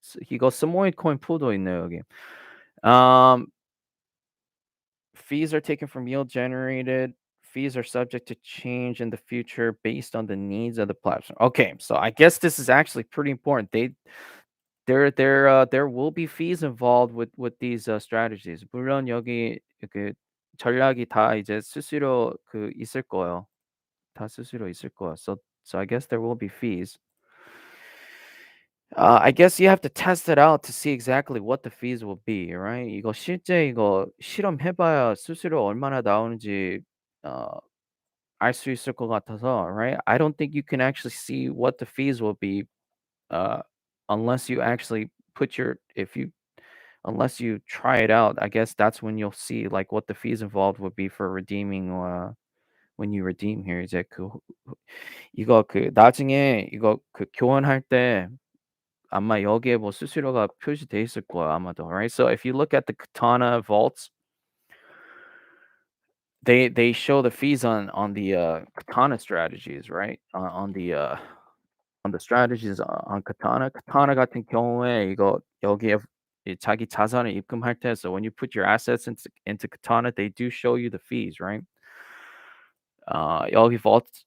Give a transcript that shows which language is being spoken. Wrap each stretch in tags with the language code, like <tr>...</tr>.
<ko>이거 Samoyed coin pool도 있네요, 여기.</ko> <en>Um Fees are taken from yield generated. Fees are subject to change in the future based on the needs of the platform. Okay, so I guess this is actually pretty important. There will be fees involved with these strategies.</en> <ko>물론 여기 그 전략이 다 이제 수수료 있을 거예요. 다 수수료 있을 거야.</ko> <en>So I guess there will be fees. I guess you have to test it out to see exactly what the fees will be, right?</en> <ko>이거 실제 이거 실험해봐야 수수료 얼마나 나오는지 알 수 있을 것 같아서, right?</ko> <en>I don't think you can actually see what the fees will be uh, unless you actually unless you try it out. I guess that's when you'll see like what the fees involved would be for redeeming when you redeem here.</en> <ko>이제 이거 나중에 이거 교환할 때 아마 여기에 뭐 수수료가 표시돼 있을 거야 아마도, right?</ko> <en>So if you look at the Katana vaults, they show the fees on the Katana strategies, right? On the strategies on Katana.</en> <ko>Katana 같은 경우에 이거 여기에 자기 자산을 입금할 때,</ko> <en>so when you put your assets into Katana, they do show you the fees, right?</en> <ko>여기 vault.</ko>